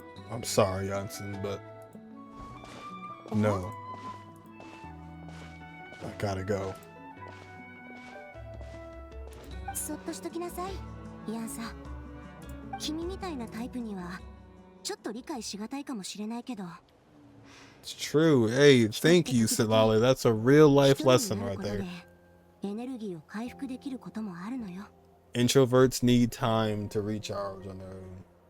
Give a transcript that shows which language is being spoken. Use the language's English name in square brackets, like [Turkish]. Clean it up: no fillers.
[English] I'm sorry, Janssen, but no. I gotta go. [Japanese] そっとしときなさい、ヤンさん。君みたいなタイプにはちょっと理解しがたいかもしれないけど。 [English] It's true. Hey, thank you, Citlali. That's a real life lesson right there. [Japanese] エネルギーを回復できることもあるのよ。 [English] Introverts need time to recharge on their own.